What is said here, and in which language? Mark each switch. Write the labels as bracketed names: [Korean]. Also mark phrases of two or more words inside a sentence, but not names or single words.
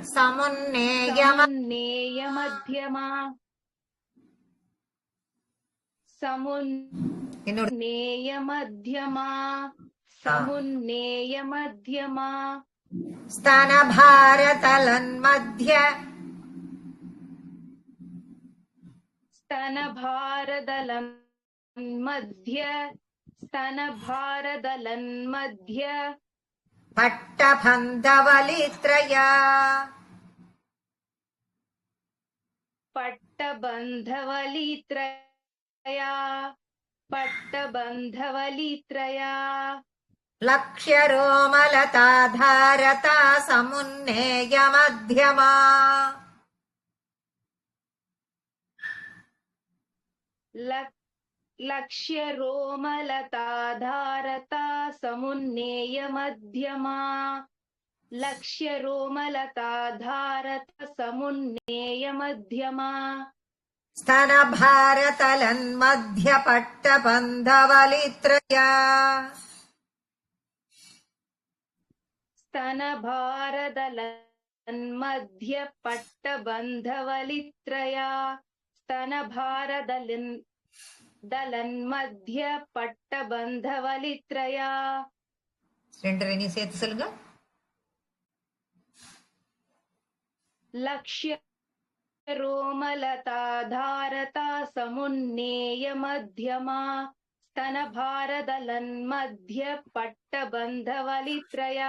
[Sanskrit] சமுன்னேய मध्यमा समुन्नेय मध्यमा समुन्नेय मध्यमा स्तन भारदलन् मध्य स्तन भारदलं मध्य स्तन भारदलं मध्य பட்டபந்தவலித்ரயா पट्टबन्धवलित्रया पट्टबन्धवलित्रया लक्ष्यरोमलताधारता समुन्नेय मध्यमा. लक्ष्य रोमलताधारता समुन्नेय मध्यमा लक्ष्य रोमलताधारत समुन्नेय मध्यमा स्तन भारतलन् मध्य पट्टबन्धवलित्रया स्तन भारदलन् मध्य पट्टबन्धवलित्रया स्तन भारदलन् मध्य पट्टबन्धवलित्रया. [Tamil] ரெண்டு ரெண்டையும் சேர்த்து சொல்லுங்க. [Sanskrit] लक्ष्य रोमलताधारता समुन्नेय मध्यमा स्तन भारदलन् मध्य पट्टबन्धवलित्रया.